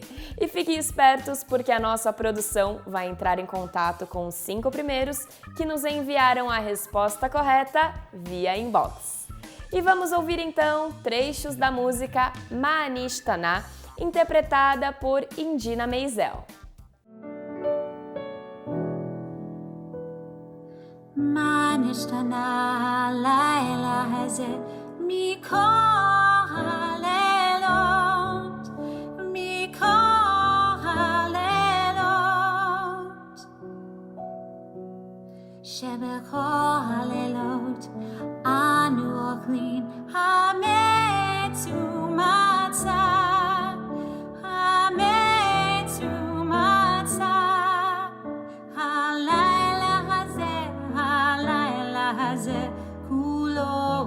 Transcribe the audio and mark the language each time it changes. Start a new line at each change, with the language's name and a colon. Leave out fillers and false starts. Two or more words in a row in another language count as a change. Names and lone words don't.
Portuguese: E fiquem espertos porque a nossa produção vai entrar em contato com os 5 primeiros que nos enviaram a resposta correta via inbox. E vamos ouvir então trechos da música Manishtana, interpretada por Indina Menzel.
Hebrew: מה נשתנה הלילה הזה מכל הלילות מכל הלילות שבכל הלילות אנו אוכלין חמץ ומצה חמץ ומצה הלילה הזה כולו